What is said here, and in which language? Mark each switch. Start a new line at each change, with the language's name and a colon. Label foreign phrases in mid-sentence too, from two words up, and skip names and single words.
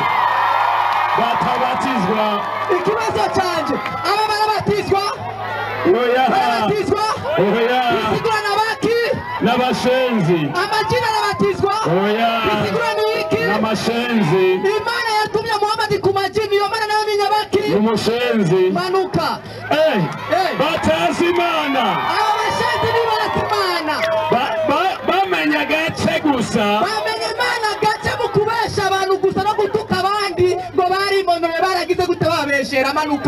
Rundi: batabatizwa ikibazo canje aba barabatizwa bisigura nabaki n'abashenzi amajina arabatizwa bisigura niki n'amashenzi imana yatumye Muhammad ku majini iyo mana nayo ni nyabaki n'umushenzi manuka batazi imana aba bashenzi ni bazi imana bamenya gace gusa bamenya imana gace mu kubesha abantu gusa no gutuka abandi ngo barimonore baragize gute babeshera manuka